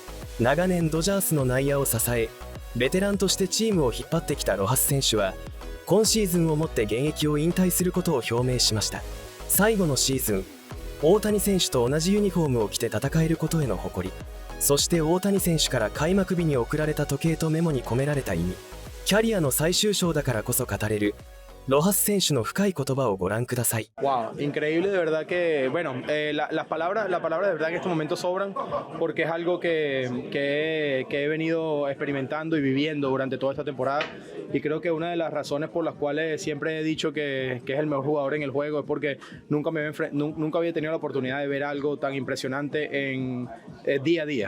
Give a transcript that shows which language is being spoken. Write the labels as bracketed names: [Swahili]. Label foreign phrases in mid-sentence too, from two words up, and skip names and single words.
[Japanese] 長年ドジャースの内野を支えベテランとしてチームを引っ張ってきたロハス選手は今シーズンをもって現役を引退することを表明しました。最後のシーズン大谷選手と同じユニフォームを着て戦えることへの誇り、そして大谷選手から開幕日に贈られた時計とメモに込められた意味、キャリアの最終章だからこそ語れるロハス選手の深い言葉をご覧ください。 [Spanish] Wow, increíble, de verdad que, bueno, las palabras de verdad que en este momento sobran porque es algo que he venido experimentando y viviendo durante toda esta temporada y creo que una de las razones por las cuales siempre he dicho que es el mejor jugador en el juego es porque nunca había tenido la oportunidad de ver algo tan impresionante en día a día.